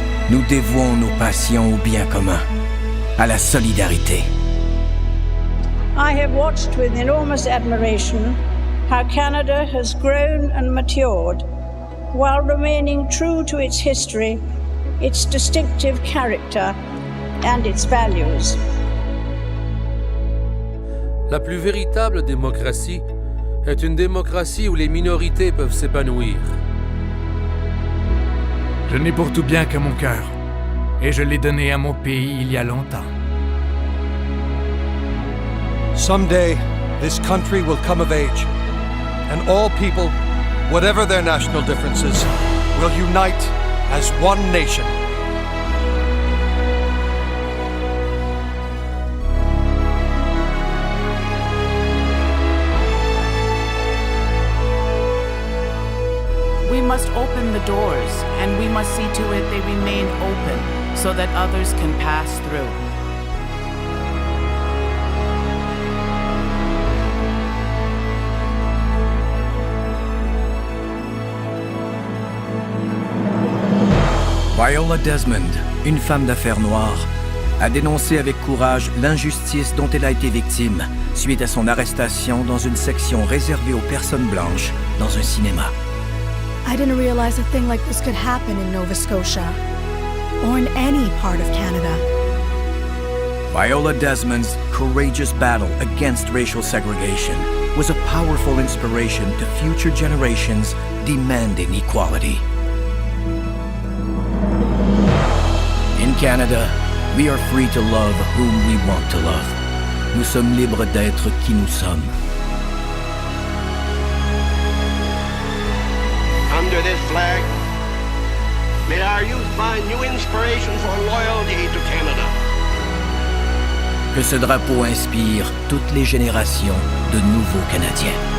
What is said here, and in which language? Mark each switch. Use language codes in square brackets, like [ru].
[fr] Nous dévouons nos passions au bien commun, à la solidarité. [en] I have watched with enormous admiration how Canada has grown and matured while remaining true to its history, its distinctive character, and its values. [fr] La plus véritable démocratie est une démocratie où les minorités peuvent s'épanouir. Je n'ai pour tout bien que mon cœur, et je l'ai donné à mon pays il y a longtemps. [en] Someday, this country will come of age, and all people, whatever their national differences, will unite as one nation. We must open the doors, and we must see to it they remain open so that others can pass through. [fr] Viola Desmond, une femme d'affaires noire, a dénoncé avec courage l'injustice dont elle a été victime suite à son arrestation dans une section réservée aux personnes blanches dans un cinéma. [en] I didn't realize a thing like this could happen in Nova Scotia, or in any part of Canada. Viola Desmond's courageous battle against racial segregation was a powerful inspiration to future generations demanding equality. In Canada, We are free to love whom we want to love. [fr] Nous sommes libres d'être qui nous sommes. [en] Under this flag, may our youth find new inspiration for loyalty to Canada. [fr] Que ce drapeau inspire toutes les générations de nouveaux Canadiens.